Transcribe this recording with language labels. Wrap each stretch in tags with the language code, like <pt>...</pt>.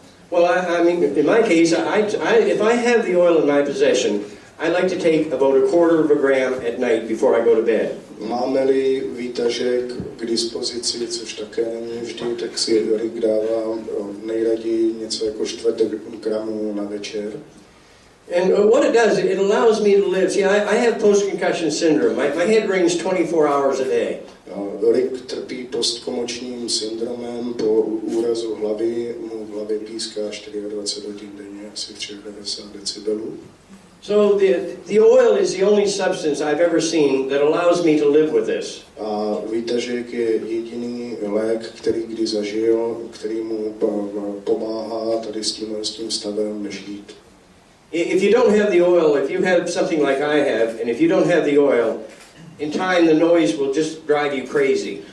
<en>Well, I mean, in my case, if I have the oil in my possession, I like to take about 1/4 of a gram at night before I go to bed.</en> <cs>Máme-li výtažek k dispozici, což také není vždy, tak si Rick dává nejraději něco jako 1/4 gramu na večer.</cs> <en>And what it does, it allows me to live. See, I have post-concussion syndrome. My head rings 24 hours a day.</en> <cs>Rick trpí postkomočním syndromem, po úrazu hlavy mu v hlavě píská 24 hodin denně, asi 93 decibelů.</cs> <en>So the oil is the only substance I've ever seen that allows me to live with this.</en> <cs>A výtažek je jediný lék, který kdy zažil, který mu pomáhá tady s tím stavem žít.</cs> <en>If you don't have the oil, if you have something like I have, and if you don't have the oil, in time the noise will just drive you crazy.</en>